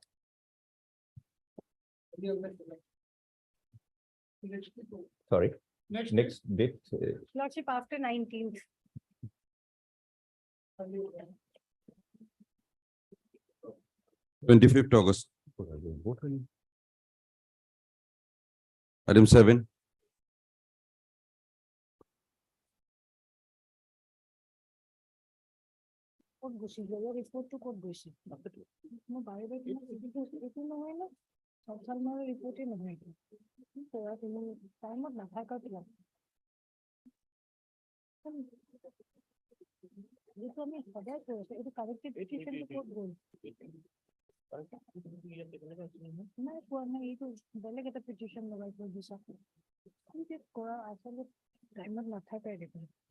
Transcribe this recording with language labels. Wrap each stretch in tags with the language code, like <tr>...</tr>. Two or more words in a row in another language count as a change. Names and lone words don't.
<en>Sorry, Next. next date. Lordship, after 19th. 25th August. Item 7.</en> <as>ক'ত গুচি গ'ল ৰিপৰ্টটো ক'ত গৈছে মই বাৰে বাৰে এইটো নহয় ন চবচালমাৰৰ ৰিপৰ্টে নহয় এইটো কৰা তুমি টাইমত নাথাকা কিয় যিটো আমি সদায় কৈ আছো এইটো</as> <en>corrected petition</en> <as>ক'ত গ'ল নাই পোৱা নাই এইটো বেলেগ এটা পিটিশ্যন লগাই থৈ দিছা কৰা আচলতে টাইমত নাথাকাই দেখোন</as>